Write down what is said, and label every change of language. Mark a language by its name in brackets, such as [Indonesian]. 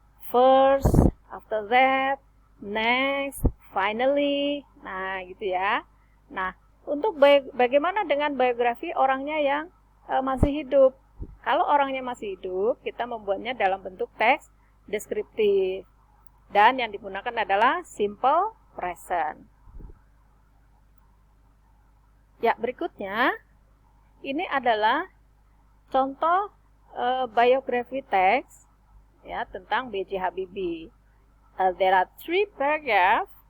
[English] First, after that, next, finally. [Indonesian] Nah, gitu ya. Nah, untuk bagaimana dengan biografi orangnya yang masih hidup? Kalau orangnya masih hidup, kita membuatnya dalam bentuk teks deskriptif. Dan yang digunakan adalah simple present. Ya, berikutnya ini adalah contoh biografi teks ya tentang B.J. Habibie. [English] There are three paragraph.